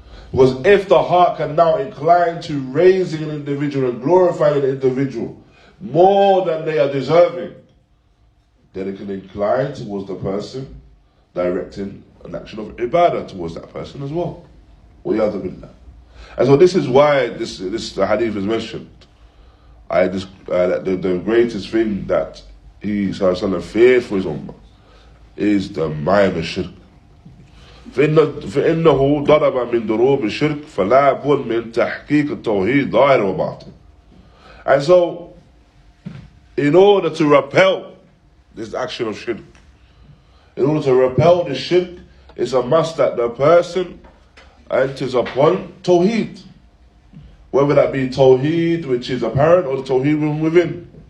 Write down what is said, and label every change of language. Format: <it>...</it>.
<en>Because if the heart can now incline to raising an individual and glorifying an individual more than they are deserving, then it can incline towards the person directing an action of ibadah towards that person as well.</en> <ar>وَيَعْذُ بِاللَّهِ.</ar> <en>And so this is why this hadith is mentioned. The greatest thing that he sallallahu feared for his ummah is the minor shirk.</en> <ar>فإنه ضرب من ضروب الشرك فلا بد من تحقيق التوحيد ظاهر وباطن.</ar> <en>And so, in order to repel this action of shirk, in order to repel the shirk, it's a must that the person enters upon tawheed, whether that be tawheed which is apparent or the tawheed within.</en>